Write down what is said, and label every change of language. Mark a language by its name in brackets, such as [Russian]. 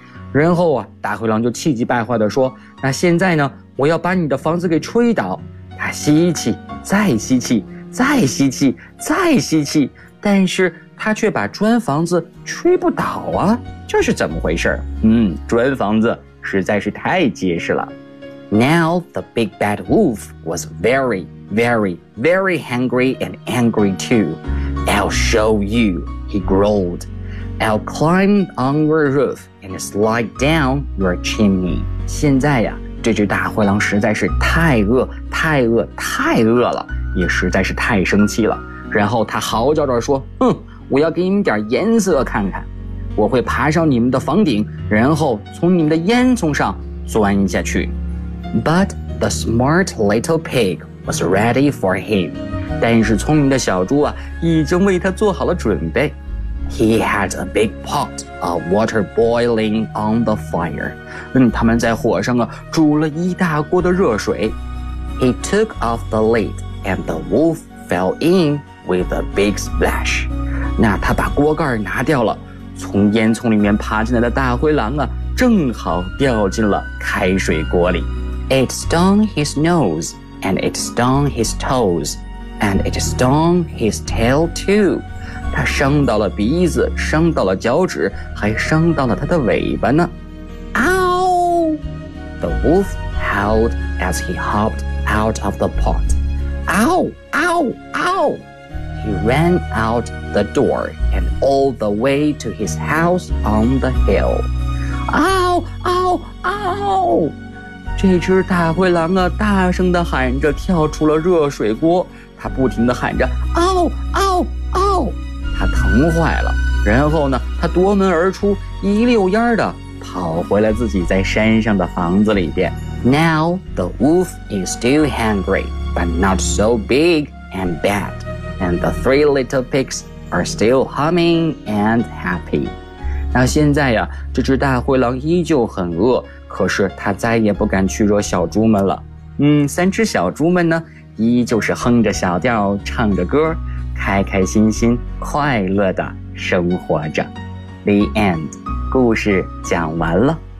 [Chinese] 然后啊，大灰狼就气急败坏地说，那现在呢，我要把你的房子给吹倒。他吸气，再吸气，再吸气，再吸气，但是他却把砖房子吹不倒啊，这是怎么回事？砖房子实在是太结实了。 [English] Now the big bad wolf was very, very, very hungry and angry too. I'll show you, he growled. I'll climb on your roof and slide down your chimney. [Chinese] 现在呀，这只大灰狼实在是太饿，太饿，太饿了，也实在是太生气了。然后他嚎叫着说，我要给你们点颜色看看。我会爬上你们的房顶，然后从你们的烟囱上钻下去。 [English] But the smart little pig was ready for him. [Chinese] 但是聪明的小猪啊，已经为他做好了准备。 [English] He had a big pot of water boiling on the fire. [Chinese] 他们在火上啊，煮了一大锅的热水。 [English] He took off the lid and the wolf fell in with a big splash. [Chinese] 那他把锅盖拿掉了，从烟囱里面爬进来的大灰狼啊，正好掉进了开水锅里。 [English] It stung his nose, and it stung his toes, and it stung his tail too. [Chinese] 他伤到了鼻子，伤到了脚趾，还伤到了他的尾巴呢。 [English] Ow! The wolf howled as he hopped out of the pot. Ow! Ow! Ow! He ran out the door and all the way to his house on the hill. Ow! Ow! Ow! [Chinese] 这只大灰狼啊，大声地喊着跳出了热水锅，它不停地喊着嗷嗷嗷，它疼坏了。然后呢，它夺门而出，一溜烟地跑回了自己在山上的房子里边。 [English] Now the wolf is still hungry, but not so big and bad, and the three little pigs are still humming and happy. [Chinese] 那现在呀，这只大灰狼依旧很饿，可是他再也不敢去惹小猪们了。三只小猪们呢，依旧是哼着小调，唱着歌，开开心心，快乐地生活着。 [English] The end. [Chinese] 故事讲完了。